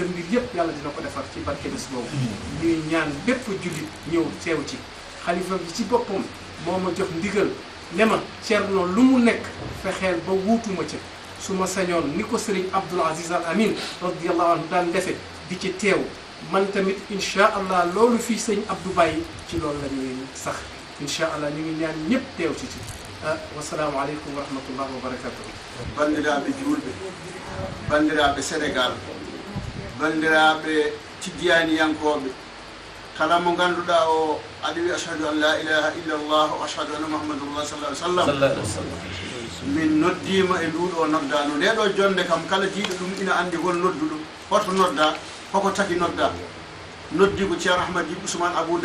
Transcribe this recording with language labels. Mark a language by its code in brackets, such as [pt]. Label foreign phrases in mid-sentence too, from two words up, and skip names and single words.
[wo] mbir yëpp yàlla dina ko defar ci barke bés boobu ñuy ñaan bépp jullit ñëw teew ci xalifa bi ci boppam moo ma jox ndigal ne ma Ceerno lu mu nekk fexeel ba wuutuma ca su ma sañoon ni ko sëriñ Abdoul Aziz Al Amin [ar] رضي الله عنه [wo] daan defe di ci teew man tamit [ar] إن شاء الله [wo] loolu fii sëñ Abdou Baye ci loolu la ñuy sax [ar] إن شاء الله [wo] ñu ngi ñaan ñëpp teew ci [ar] والسلام عليكم و رحمة الله و بركاته [ff] bandiraɓe julɓe bandiraɓe Sénégal bandiraɓe tijjaniyankoɓe kala mo ganduɗa o aɗa wi [ar] أشهد أن لا إله إلا الله و أشهد أن محمد الله صلى الله عليه وسلم [ff] min noddima e nduɗo noddano ndeɗo jonde kam kala jiiɗo ɗum ina andi hol nodduɗo hoto nodda koko taki nodda noddi ko ceerno ahmad dib ousmane abou